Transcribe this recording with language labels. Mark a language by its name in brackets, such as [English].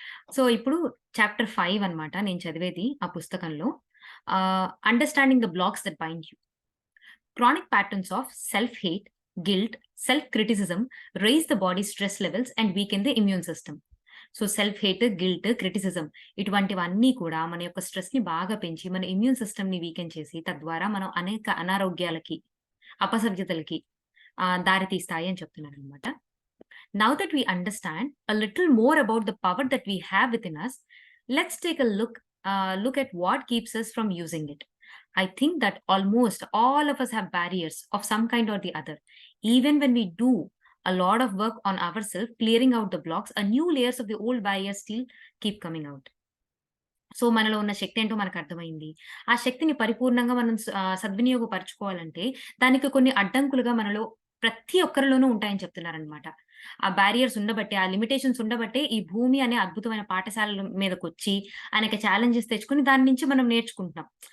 [Telugu] So, ఇప్పుడు chapter 5 అనమాట నేను చదివేది ఆ పుస్తకంలో. [English] Understanding the blocks that bind you. Chronic patterns of self-hate, guilt, self-criticism raise the body's stress levels and weaken the immune system. [Telugu] So self hate, guilt, criticism ఇటువంటివన్నీ కూడా మన యొక్క స్ట్రెస్‌ని బాగా పెంచి, మన ఇమ్యూన్ సిస్టమ్‌ని వీకెన్ చేసి, తద్వారా మనం అనేక అనారోగ్యాలకి, అపసవ్యతలకి దారి తీస్తాయి అని చెప్తున్నారనమాట. [English] Now that we understand a little more about the power that we have within us, let's take a look at what keeps us from using it. I think that almost all of us have barriers of some kind or the other. Even when we do a lot of work on ourselves, clearing out the blocks, a new layers of the old barriers still keep coming out. [Telugu] So, మనలో ఉన్న శక్తి ఏంటో మనకర్థమైంది. ఆ శక్తిని పరిపూర్ణంగా మనం సద్వినియోగపరుచుకోవాలంటే, దానికి కొన్ని అడ్డంకులుగా మనలో ప్రతి ఒక్కరిలోనూ ఉంటాయని చెప్తున్నారనమాట. ఆ బారియర్స్ ఉండబట్టే, ఆ లిమిటేషన్స్ ఉండబట్టే, ఈ భూమి అనే అద్భుతమైన పాఠశాలల మీదకొచ్చి, అనేక ఛాలెంజెస్ తెచ్చుకొని దాని నుంచి మనం నేర్చుకుంటున్నాం.